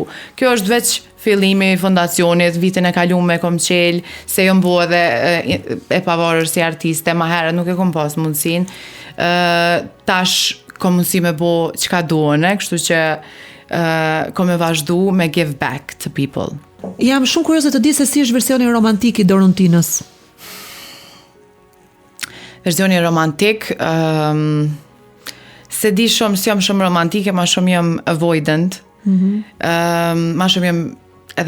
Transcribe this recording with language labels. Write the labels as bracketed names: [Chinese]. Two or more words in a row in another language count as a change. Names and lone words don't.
[Albanian] Kjo është veç fillimi i fondacionit, vitin e kalume kom qelë, se jom bo edhe e pavarër si artiste, ma herët nuk e kom pas mundësin. Tash kom mundësi me bo qka duone, kështu që kom e vazhdu me [English] give back to people. [Albanian] Jam shumë kurioze të di se si është versioni romantik i Dorontinës. Versioni romantik, se di shumë, si jam shumë romantike, ma shumë jam avoidant, ma shumë jam edhe